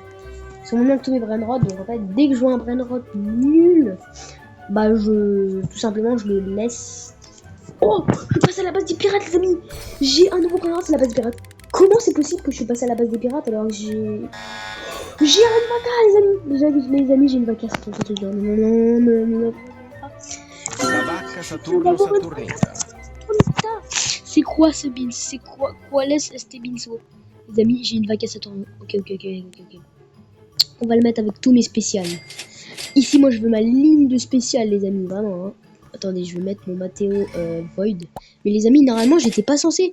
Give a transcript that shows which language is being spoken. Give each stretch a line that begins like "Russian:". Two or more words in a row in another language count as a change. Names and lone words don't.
French: Ils sont moins que tous mes brainrots, donc en fait dès que je vois un brainrot nul, bah tout simplement je le laisse. Oh, je passe à la base des pirates les amis. J'ai un nouveau brainrot, c'est la base des pirates. Comment c'est possible que je suis passé à la base des pirates alors que j'ai une vaca les amis. Déjà les amis, j'ai une vaca, c'est ton truc. Non. La vacca Saturno Saturnita. C'est quoi ce beans? C'est quoi laisse este beans? Les amis, j'ai une vaca Saturno. Ok. On va le mettre avec tous mes spéciales. Ici, moi, je veux ma ligne de spécial, les amis, vraiment. Hein. Attendez, je vais mettre mon Matteo Void. Mais les amis, normalement, j'étais pas censé.